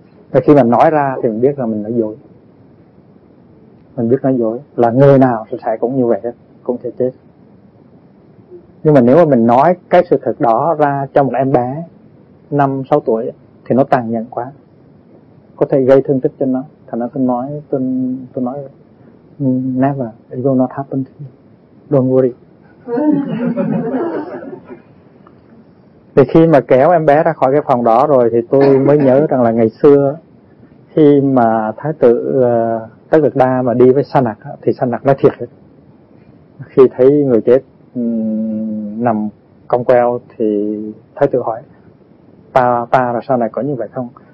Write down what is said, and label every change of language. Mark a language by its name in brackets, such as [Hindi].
[Vietnamese] Và khi mà nói ra thì mình biết là mình nói dối. Mình biết nói dối là người nào sẽ cũng như vậy, cũng sẽ chết. Nhưng mà nếu mà mình nói cái sự thật đó ra cho một em bé 5-6 tuổi thì nó tàn nhẫn quá, có thể gây thương tích cho nó. Thành ra tôi nói [English] never, it will not happen to you, don't worry. [Vietnamese] Thì khi mà kéo em bé ra khỏi cái phòng đó rồi thì tôi mới nhớ rằng là ngày xưa khi mà Thái tử Tất Đạt Đa mà đi với Sa Nặc thì Sa Nặc nói thiệt ấy. Khi thấy người chết nằm cong queo thì Thái tử hỏi ta là Sa Nặc có như vậy không?